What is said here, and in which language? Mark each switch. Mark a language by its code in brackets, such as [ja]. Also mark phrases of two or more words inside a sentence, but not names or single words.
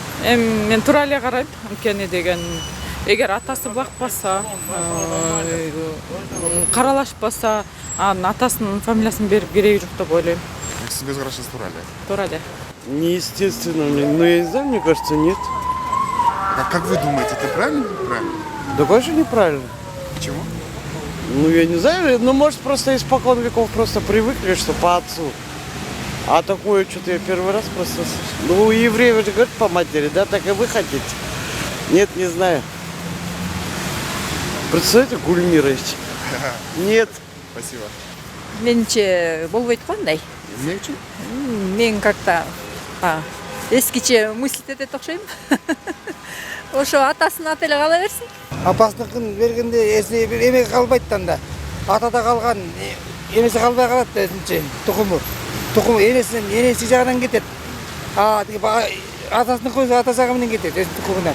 [ky] Эми мен туура эле карайм. Анткени деген эгер атасы бакпаса, каралашпаса, анын атасынын фамилиясын берип кереги жок деп ойлойм. Сиздин көз карашыңыз туура эле. Туура эле. [ru] Неестественно, ну я не знаю, мне кажется, нет. Как вы думаете, это правильно или неправильно? Да, конечно, неправильно. Почему? Ну, я не знаю, ну, может, просто испокон веков просто привыкли, что по отцу. А такое что-то я первый раз просто слышу. Ну, у евреев же говорят по матери, да, так и вы хотите. Нет, не знаю. Представляете, Гульмирович? Нет. Спасибо. [ky] Менче болбойт го андай. Эмне үчүн? Мен [ru] как-то [ky] эскиче мыслить этет окшойм. Ошо атасынын аты эле кала берсин. Апасыныкын бергенде эсине бир эме калбайт да. Атада калган эмеси калбай калат да өзүнчө тукуму. Тукуму энеси жагынан кетет. Атасынын көзү ата жагы менен кетет өзүнүн тукумунан.